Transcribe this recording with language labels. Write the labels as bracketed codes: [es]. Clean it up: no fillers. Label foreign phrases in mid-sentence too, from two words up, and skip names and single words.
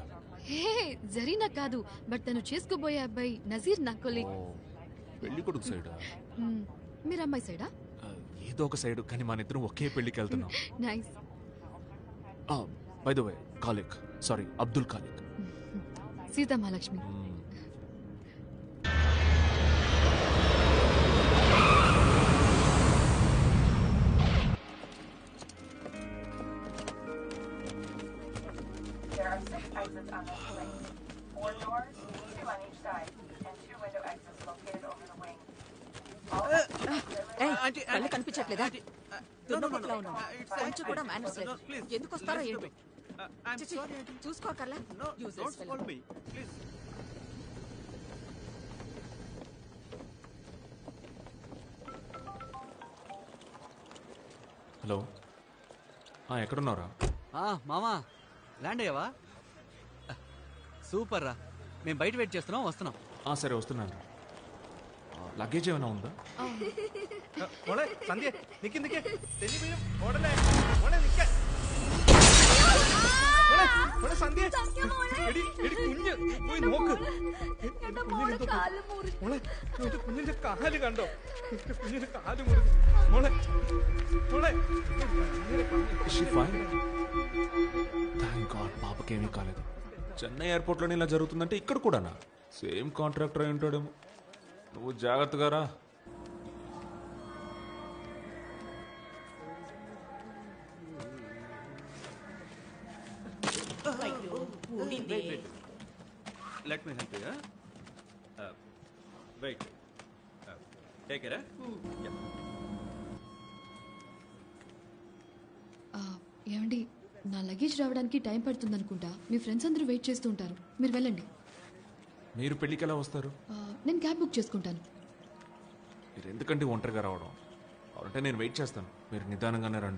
[te] హే, జరీనా కాదు, బట్ తను చేసుకోబోయే అబ్బాయి నజీర్ నా కొలీగ్. పెళ్లి కొడుకు సైడా? మీరు అమ్మాయి సైడా? ఏదో ఒక సైడ్, కానీ మన ఇద్దరం ఒకే పెళ్లికి వెళ్తున్నాం. నైస్. [en] By the way, Khalik, sorry Abdul Khalik. సీతా మహాలక్ష్మి. There are 6 exits on this plane. 4 doors, 2 on each side, and 2 window exits located over the wing. [te] కళ్ళు కనిపించట్లేదా? దున్నపోతులా ఉన్నావు. కొంచెం కూడా మేనర్స్ లేదు. ఎందుకు వస్తారో ఏంటో. చూసుకోకర్లా. హలో, ఎక్కడున్నారా? మామా, ల్యాండ్ అయ్యావా? సూపర్ రా, మేము బయట వెయిట్ చేస్తున్నాం, వస్తున్నాం. సరే వస్తున్నాను. లగేజ్ ఏమైనా ఉందా? [ml] മോളെ സന്ധ്യ നിക്ക് നിക്ക് തെന്നി വീഴും ഓടല്ലേ മോളെ നിക്ക മോളെ മോളെ സന്ധ്യ എടി എടി കുഞ്ഞ് പോയി നോക്ക് മോളെ എന്റെ കുഞ്ഞിന്റെ കാല് കണ്ടോ എന്റെ കുഞ്ഞിന്റെ കാല് മുറിഞ്ഞു മോളെ മോളെ [en] Thank God [te] పాపకి ఏమీ కాలేదు. చెన్నై ఎయిర్పోర్ట్లోనే ఇలా జరుగుతుందంటే ఇక్కడ కూడానా? [en] same contractor [te] అయి ఉంటాడేమో. నువ్వు జాగ్రత్తగా రా. [en] Let me help you. Wait. Take it. Yeah. [te] ఏమండి నా లగేజ్ రావడానికి టైం పడుతుంది అనుకుంటా. మీ ఫ్రెండ్స్ అందరూ వెయిట్ చేస్తూ ఉంటారు, మీరు వెళ్ళండి. మీరు పెళ్ళికి ఎలా వస్తారు? నేను [en] cab book [te] చేసుకుంటాను. మీరు ఎందుకంటే ఒంటరిగా రావడం? అంటే నేను వెయిట్ చేస్తాను, మీరు నిదానంగానే రండి.